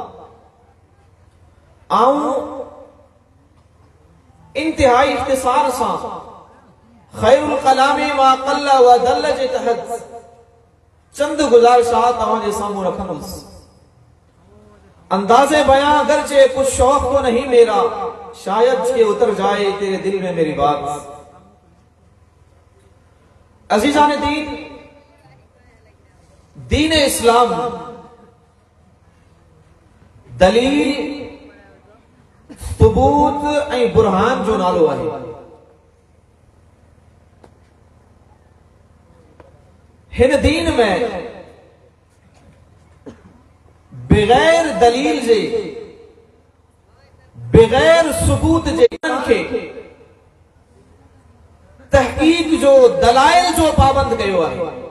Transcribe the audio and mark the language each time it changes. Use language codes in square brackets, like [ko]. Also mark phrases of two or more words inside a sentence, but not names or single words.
[sd] आऊं इंतहाई इख्तिसार सां [ar] خير الكلام ما قل ودل [sd] जे तहत चंद गुज़ारिशात तव्हांजे साम्हूं रखंदुसि। [ur] اندازِ بیاں اگرچہ کچھ شوق تو نہیں میرا، شاید کہ اتر جائے تیرے دل میں میری بات. [sd] अजीज़ाने दीन, दीन इस्लाम दलील सबूत ऐं बुरहान जो नालो आहे। हिन दीन में बगैर दलील जे बगैर सबूत जे खे तहकीक जो दलाइल जो पाबंद कयो आहे।